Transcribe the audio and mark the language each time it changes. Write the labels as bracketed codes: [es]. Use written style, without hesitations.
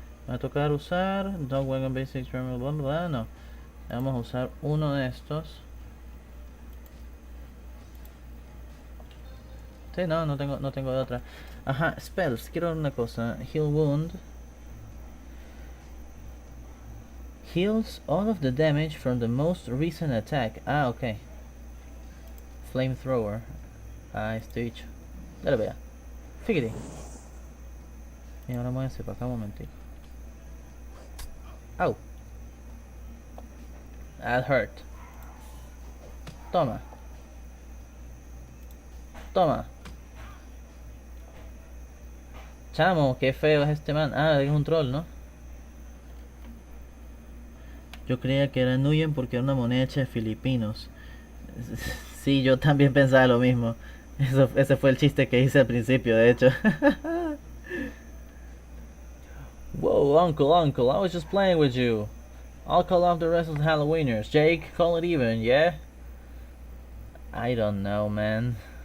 [es] Va a tocar usar Dog Wagon Basic Terminal, bla, bla, bla, no. Vamos a usar uno de estos. Sí, no tengo de otra. Ajá, spells, quiero una cosa. [en] Heal Wound. Heals all of the damage from the most recent attack. [es] Ah, ok. Flamethrower. Ah, esto dicho. Dale, vea. Fíjate. Y ahora voy a hacer para acá un momentito. Au. [en] That hurt. [es] Toma. Toma. Chamo, qué feo es este man. Ah, es un troll, ¿no? Yo creía que era Nuyen porque era una moneda hecha de filipinos. Sí, yo también pensaba lo mismo. Ese fue el chiste que hice al principio, de hecho. [en] Whoa, uncle, I was just playing with you. I'll call off the rest of the Halloweeners. Jake, call it even, yeah? I don't know, man.